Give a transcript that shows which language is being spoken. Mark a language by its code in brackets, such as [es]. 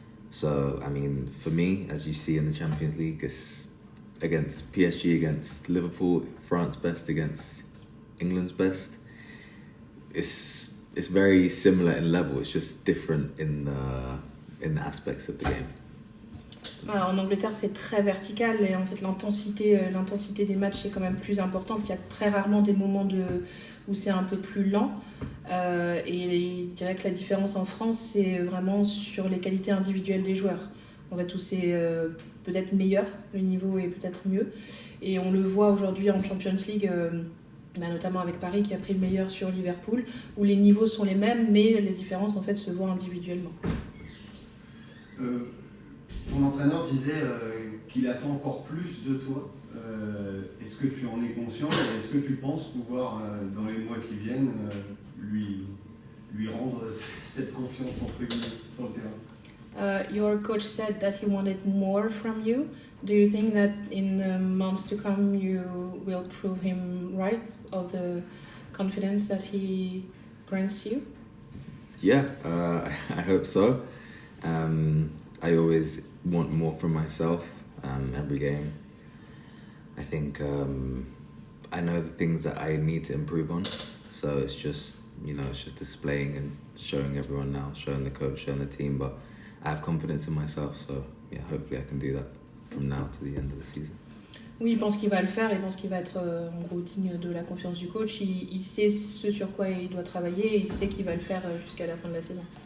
[en] So, I mean, for me, as you see in the Champions League, it's against PSG, against Liverpool, France best against England's best. It's very similar in level. It's just different in in the aspects of the game. [fr] En Angleterre, c'est très vertical et en fait l'intensité des matchs est quand même plus importante. Il y a très rarement des moments où c'est un peu plus lent. Et je dirais que la différence en France, c'est vraiment sur les qualités individuelles des joueurs. En fait, où c'est peut-être meilleur, le niveau est peut-être mieux. Et on le voit aujourd'hui en Champions League, notamment avec Paris qui a pris le meilleur sur Liverpool, où les niveaux sont les mêmes, mais les différences en fait se voient individuellement. Ton entraîneur disait qu'il attend encore plus de toi. Est-ce que tu en es conscient et est-ce que tu penses pouvoir, dans les mois qui viennent, lui rendre cette confiance entre guillemets sur le terrain? [en] Your coach said that he wanted more from you. Do you think that in months to come you will prove him right of the confidence that he grants you? Yeah, I hope so. I always want more from myself every game. I think I know the things that I need to improve on, so it's just displaying and showing everyone now, showing the coach, showing the team, but I have confidence in myself, so yeah, hopefully I can do that from now to the end of the season. [fr] Oui, il pense qu'il va le faire, il pense qu'il va être en gros digne de la confiance du coach, il sait ce sur quoi il doit travailler et il sait qu'il va le faire jusqu'à la fin de la saison.